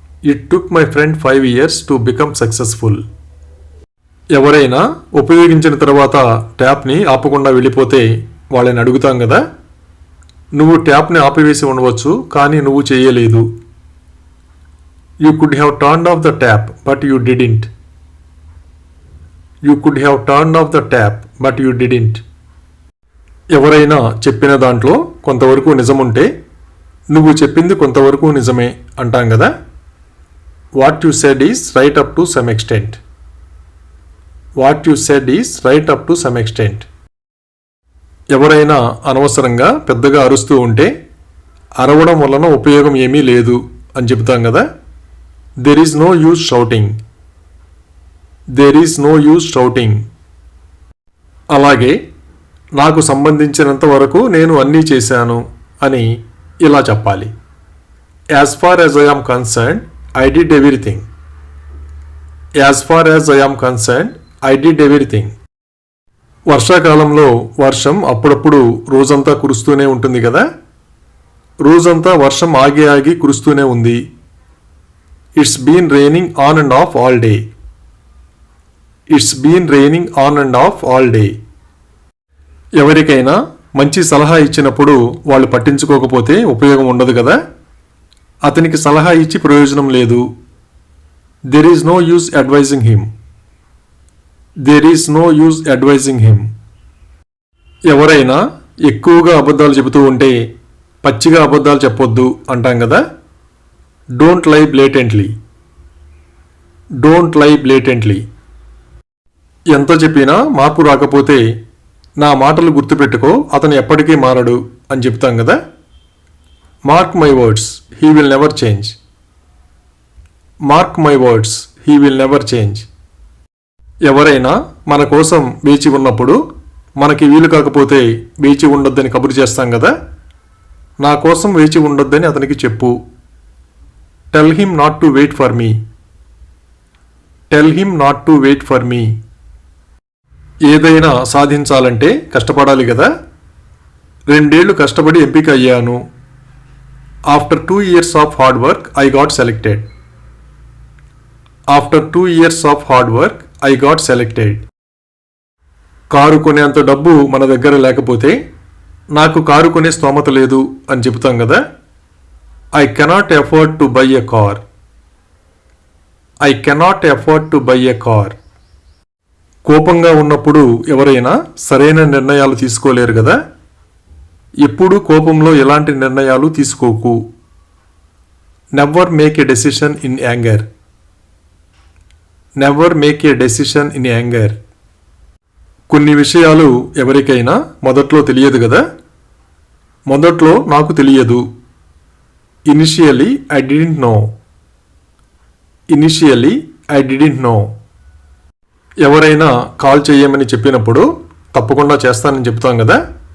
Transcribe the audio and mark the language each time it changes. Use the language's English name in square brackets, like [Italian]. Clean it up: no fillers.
[English] It took my friend 5 years to become successful. [Telugu] ఎవరైనా ఉపయోగించిన తర్వాత ట్యాప్ని ఆపకుండా వెళ్ళిపోతే వాళ్ళని అడుగుతాం కదా, నువ్వు ట్యాప్ని ఆపివేసి ఉండవచ్చు కానీ నువ్వు చేయలేదు. [English] You could have turned off the tap, but you didn't. You could have turned off the tap, but you didn't. [Telugu] ఎవరైనా చెప్పిన దాంట్లో కొంతవరకు నిజముంటే నువ్వు చెప్పింది కొంతవరకు నిజమే అంటాం కదా. [English] What you said is right up to some extent. What you said is right up to some extent. [Telugu] ఎవరైనా అనవసరంగా పెద్దగా అరుస్తూ ఉంటే అరవడం వలన ఉపయోగం ఏమీ లేదు అని చెబుతాం కదా. [English] There is no use shouting. There is no use shouting. [Telugu] అలాగే నాకు సంబంధించినంత వరకు నేను అన్నీ చేశాను అని ఇలా చెప్పాలి. [English] As far as I am concerned, I did everything. As far as I am concerned, I did everything. [Telugu] వర్షాకాలంలో వర్షం అప్పుడప్పుడు రోజంతా కురుస్తూనే ఉంటుంది కదా. రోజంతా వర్షం ఆగి ఆగి కురుస్తూనే ఉంది. [English] It's been raining on and off all day. It's been raining on and off all day. [Telugu] ఎవరికైనా మంచి సలహా ఇచ్చినప్పుడు వాళ్ళు పట్టించుకోకపోతే ఉపయోగం ఉండదు కదా. అతనికి సలహా ఇచ్చి ప్రయోజనం లేదు. [English] There is no use advising him. There is no use advising him. [Telugu] ఎవరైనా ఎక్కువగా అబద్ధాలు చెబుతూ ఉంటే పచ్చిగా అబద్ధాలు చెప్పొద్దు అంటాం కదా. [English] Don't lie blatantly. Don't lie blatantly. [Telugu] ఎంత చెప్పినా మార్పు రాకపోతే నా మాటలు గుర్తుపెట్టుకో, అతను ఎప్పటికీ మారడు అని చెప్తాం కదా. [English] Mark my words, he will never change. Mark my words, he will never change. [Telugu] ఎవరైనా మన కోసం వేచి ఉన్నప్పుడు మనకి వీలు కాకపోతే వేచి ఉండొద్దని కబురు చేస్తాం కదా. నా కోసం వేచి ఉండొద్దని అతనికి చెప్పు. [English] Tell him not to wait for me. Tell him not to wait for me. [Telugu] ఏదైనా సాధించాలంటే కష్టపడాలి కదా. 2 ఏళ్లు కష్టపడి ఎంపిక అయ్యాను. [English] After 2 years of hard work, I got selected. After 2 years of hard work, I got selected. [Telugu] Car కొనేంత డబ్బు మన దగ్గర లేకపోతే నాకు కారు కొనే స్తోమత లేదు అని చెబుతాం కదా. [English] I cannot afford to buy a car. I cannot afford to buy a car. [Telugu] కోపంగా ఉన్నప్పుడు ఎవరైనా సరైన నిర్ణయాలు తీసుకోలేరు కదా. ఎప్పుడూ కోపంలో ఎలాంటి నిర్ణయాలు తీసుకోకు. [English] Never make a decision in anger. Never make a decision in anger. [Telugu] కొన్ని విషయాలు ఎవరికైనా మొదట్లో తెలియదు కదా. మొదట్లో నాకు తెలియదు. [English] Initially, I didn't know. Initially, I didn't know. [Telugu] ఎవరైనా కాల్ చేయమని చెప్పినప్పుడు తప్పకుండా చేస్తానని చెప్తాం కదా.